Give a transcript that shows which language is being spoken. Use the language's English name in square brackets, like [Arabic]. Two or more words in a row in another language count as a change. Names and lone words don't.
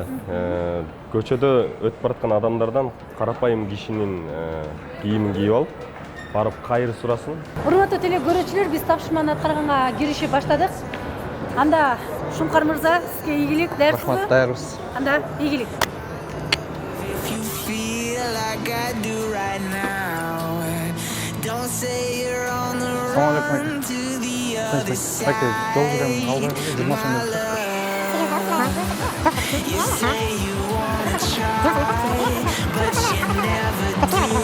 [Kyrgyz] Көчөдө өтүп бараткан адамдардан карапайым кишинин кийимин кийип алып, барып кайыр сурасын. Урматтуу теле көрүүчүлөр, биз тапшырманы аткарганга киришип баштадык. Анда Шуңкар мырза, сизге ийгилик, даярсызбы? Рахмат, даярбыз. Анда ийгилик. [English] If you feel like I do right now, don't say you're on the run to the other side. My love, you say you wanna try, but you never do.